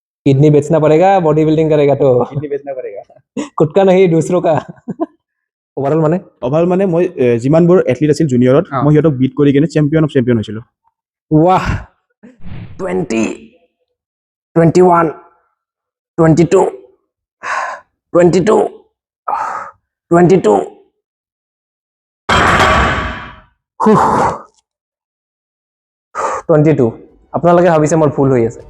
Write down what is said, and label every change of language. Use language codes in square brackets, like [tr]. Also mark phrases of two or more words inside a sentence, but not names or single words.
[hi] किडनी बेचना पड़ेगा, [en] body building [hi] करेगा तो किडनी बेचना पड़ेगा खुद का नहीं दूसरों का [as] ओভাৰঅল মানে মই যিমানবোৰ এথলিট আছিল জুনিয়ৰত মই সিহঁতক বিট কৰি কিনে [en] champion of champion [as] হৈছিলোঁ वाह 20 21 22 22 22 22 আপোনালোকে ভাবিছে মোৰ ভুল হৈ আছে